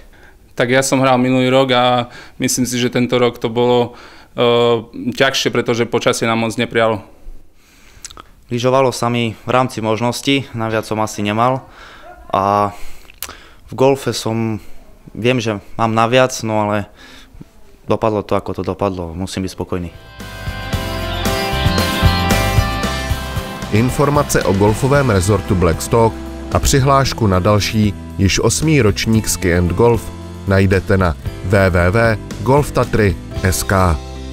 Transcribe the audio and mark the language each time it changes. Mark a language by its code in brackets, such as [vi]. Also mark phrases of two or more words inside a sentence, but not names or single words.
[sk] Tak ja som hral minulý rok a myslím si, že tento rok to bolo ťažšie, pretože počasie nám moc neprialo. Lyžovalo sa mi v rámci možností, naviac som asi nemal. A v golfe viem, že mám naviac, no ale dopadlo to, ako to dopadlo. Musím byť spokojný. [cs] Informace o golfovém rezortu Blackstock a přihlášku na další, již 8. ročník Ski and Golf najdete na www.golftatry.sk.